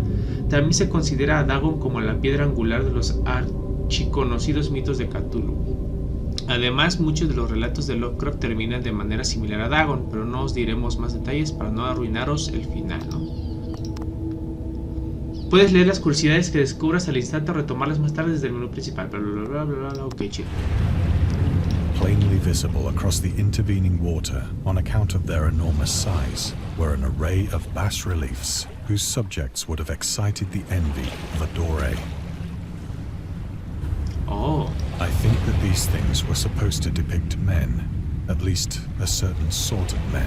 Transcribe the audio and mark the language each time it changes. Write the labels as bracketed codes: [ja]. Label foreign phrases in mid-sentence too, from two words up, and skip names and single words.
[es] También se considera a Dagon como la piedra angular de los archiconocidos mitos de Cthulhu. Además, muchos de los relatos de Lovecraft terminan de manera similar a Dagon, pero no os diremos más detalles para no arruinaros el final, ¿no? Puedes leer las curiosidades que descubras al instante o retomarlas más tarde desde el menú principal. Bla, bla, bla, bla, bla. Ok, chido. [en] Plainly visible across the intervening water, on account of their enormous size, were an array of bas-reliefs whose subjects would have excited the envy of a Doré. Oh. I think that these things were supposed to depict men, at least a certain sort of men.